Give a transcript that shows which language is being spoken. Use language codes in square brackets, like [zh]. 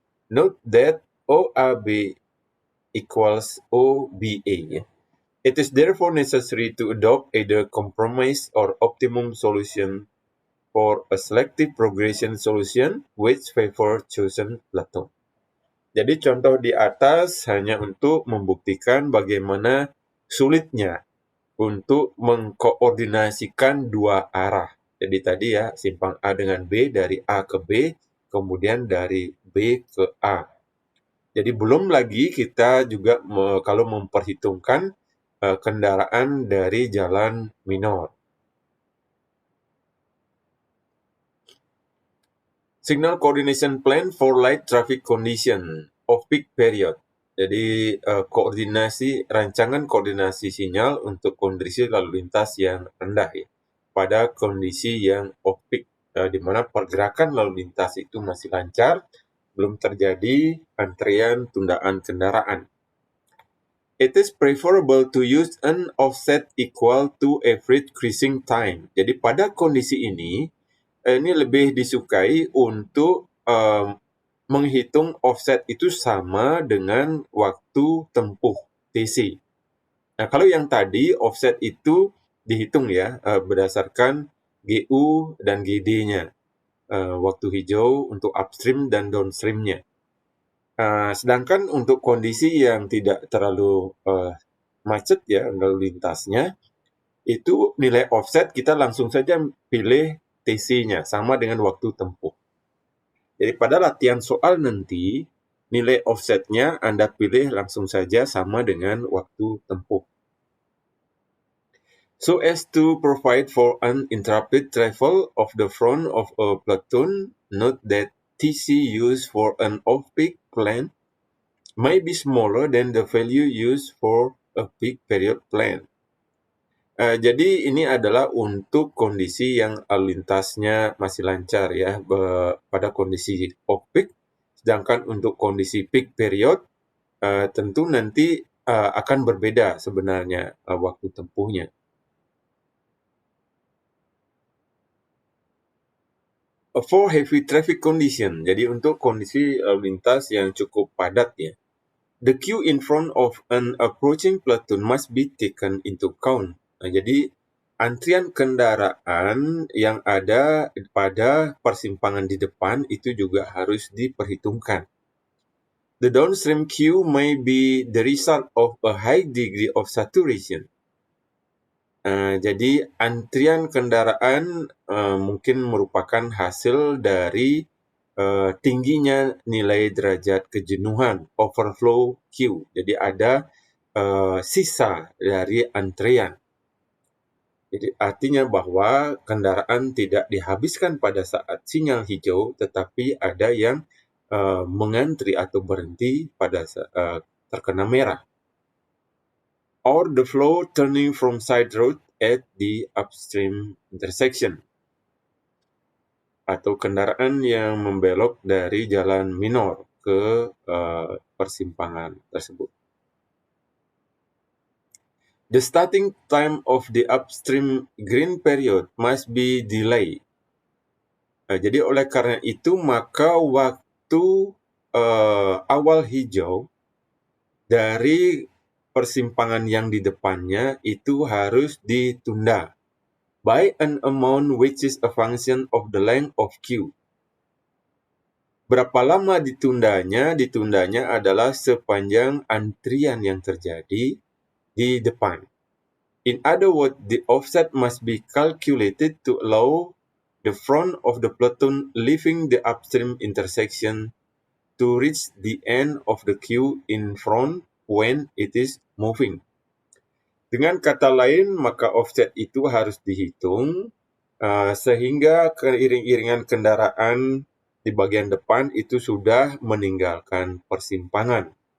[en] Note that OAB equals OBA. It is therefore necessary to adopt either compromise or optimum solution for a selective progression solution which favor chosen platoon. [id] Jadi contoh di atas hanya untuk membuktikan bagaimana sulitnya untuk mengkoordinasikan dua arah. Jadi tadi ya, simpang A dengan B, dari A ke B, kemudian dari B ke A. Jadi belum lagi kita juga kalau memperhitungkan kendaraan dari jalan minor. [en] Signal Coordination Plan for Light Traffic Condition of Peak Period. [id] Jadi rancangan koordinasi sinyal untuk kondisi lalu lintas yang rendah ya, pada kondisi yang off-peak, di mana pergerakan lalu lintas itu masih lancar, belum terjadi antrian tundaan kendaraan. [en] It is preferable to use an offset equal to average cruising time. [id] Jadi pada kondisi ini lebih disukai untuk menghitung offset itu sama dengan waktu tempuh TC. Nah, kalau yang tadi offset itu dihitung ya berdasarkan GU dan GD-nya, waktu hijau untuk upstream dan downstream-nya. Sedangkan untuk kondisi yang tidak terlalu macet ya lalu lintasnya, itu nilai offset kita langsung saja pilih TC-nya sama dengan waktu tempuh. Jadi pada latihan soal nanti, nilai offset-nya Anda pilih langsung saja sama dengan waktu tempuh. [en] So as to provide for uninterrupted travel of the front of a platoon, note that TC used for an off-peak plan may be smaller than the value used for a peak period plan. [id] Jadi ini adalah untuk kondisi yang lalu lintasnya masih lancar ya pada kondisi off-peak, sedangkan untuk kondisi peak period tentu nanti akan berbeda sebenarnya waktu tempuhnya. [en] For heavy traffic condition, [id] jadi untuk kondisi lalu lintas yang cukup padat ya, [en] the queue in front of an approaching platoon must be taken into account. [id] Jadi antrian kendaraan yang ada pada persimpangan di depan itu juga harus diperhitungkan. [en] The downstream queue may be the result of a high degree of saturation. [id] Jadi antrian kendaraan mungkin merupakan hasil dari tingginya nilai derajat kejenuhan, overflow queue. Jadi ada sisa dari antrian. Jadi artinya bahwa kendaraan tidak dihabiskan pada saat sinyal hijau, tetapi ada yang mengantri atau berhenti pada saat terkena merah. [en] Or the flow turning from side road at the upstream intersection. [id] Atau kendaraan yang membelok dari jalan minor ke persimpangan tersebut. [en] The starting time of the upstream green period must be delayed. [id] Jadi oleh karena itu maka waktu awal hijau dari persimpangan yang di depannya itu harus ditunda [en] by an amount which is a function of the length of queue. [id] Berapa lama ditundanya? Ditundanya adalah sepanjang antrian yang terjadi di depan. [en] In other words, the offset must be calculated to allow the front of the platoon leaving the upstream intersection to reach the end of the queue in front when it is moving. [id] Dengan kata lain, maka offset itu harus dihitung sehingga keiring-iringan kendaraan di bagian depan itu sudah meninggalkan persimpangan.